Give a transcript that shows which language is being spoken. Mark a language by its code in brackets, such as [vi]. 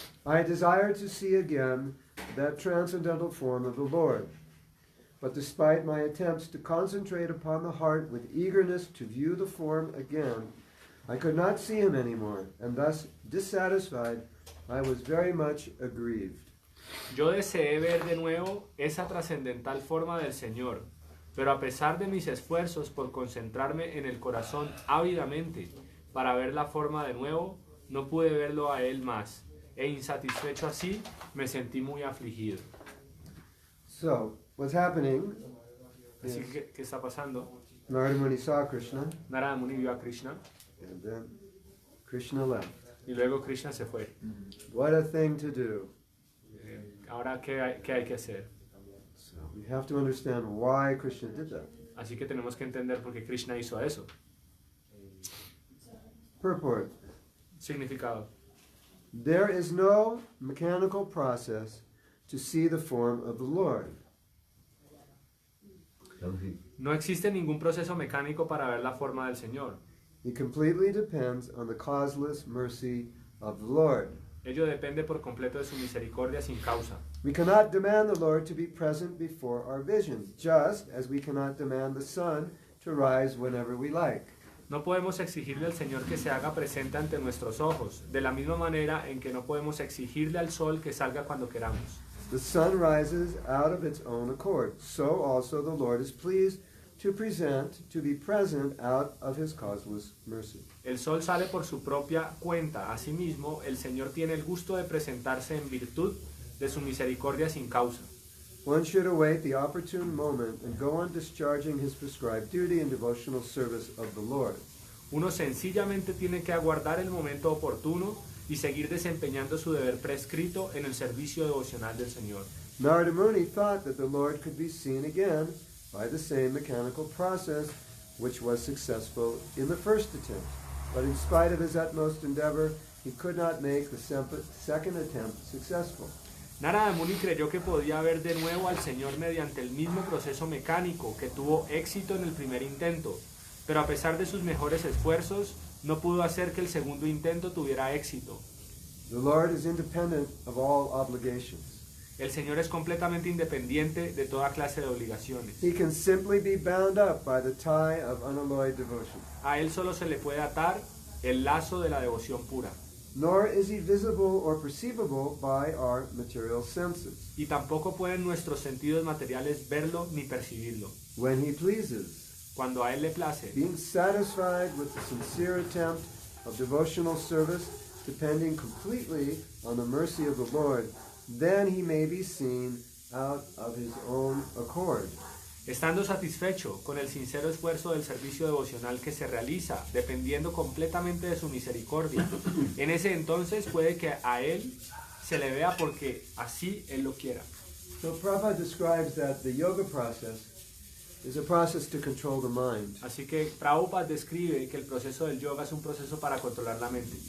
[en] I desire to see again that transcendental form of the Lord. But despite my attempts to concentrate upon the heart with eagerness to view the form again, I could not see him anymore, and thus, dissatisfied, I was very much aggrieved. [es] Yo deseé ver de nuevo esa trascendental forma del Señor, pero a pesar de mis esfuerzos por concentrarme en el corazón ávidamente para ver la forma de nuevo, no pude verlo a él más, e insatisfecho así, me sentí muy afligido. [en] So, what's happening? [es] Así que, ¿qué está pasando? [en] Narada Muni saw Krishna, [es] Narada Muni vio a Krishna, [en] and then Krishna left. [es] y luego Krishna se fue. [en] What a thing to do. [es] Ahora, ¿qué hay que hacer? [en] So we have to understand why Krishna did that. [es] Así que tenemos que entender por qué Krishna hizo eso. [en] Purport. [es] Significado. [en] There is no mechanical process to see the form of the Lord. [es] No existe ningún proceso mecánico para ver la forma del Señor. [en] He completely depends on the causeless mercy of the Lord. [es] Ello depende por completo de su misericordia sin causa. [en] We cannot demand the Lord to be present before our vision, just as we cannot demand the sun to rise whenever we like. [es] No podemos exigirle al Señor que se haga presente ante nuestros ojos, de la misma manera en que no podemos exigirle al sol que salga cuando queramos. [en] The sun rises out of its own accord. So also the Lord is pleased to be present out of his causeless mercy. [es] El sol sale por su propia cuenta. Asimismo, el Señor tiene el gusto de presentarse en virtud de su misericordia sin causa. [en] One should await the opportune moment and go on discharging his prescribed duty in devotional service of the Lord. [es] Uno sencillamente tiene que aguardar el momento oportuno y seguir desempeñando su deber prescrito en el servicio devocional del Señor. [en] Narada Muni thought that the Lord could be seen again by the same mechanical process which was successful in the first attempt. But in spite of his utmost endeavor, he could not make the second attempt successful. [es] Narada Muni creyó que podía ver de nuevo al Señor mediante el mismo proceso mecánico que tuvo éxito en el primer intento, pero a pesar de sus mejores esfuerzos, no pudo hacer que el segundo intento tuviera éxito. [en] The Lord is independent of all obligations. [es] El Señor es completamente independiente de toda clase de obligaciones. [en] He can simply be bound up by the tie of unalloyed devotion. [es] A Él solo se le puede atar el lazo de la devoción pura. [en] Nor is he visible or perceivable by our material senses. [es] Y tampoco pueden nuestros sentidos materiales verlo ni percibirlo. [en] When he pleases, [es] cuando a Él le place, [en] being satisfied with the sincere attempt of devotional service, depending completely on the mercy of the Lord, then he may be seen out of his own accord. [es] Estando satisfecho con el sincero esfuerzo del servicio devocional que se realiza, dependiendo completamente de su misericordia, en ese entonces puede que a Él se le vea porque así Él lo quiera. [en] So Prabhupada describes that the yoga process is a process to control the mind. [es] Así que Prabhupada describe que el proceso del yoga es un proceso para controlar la mente.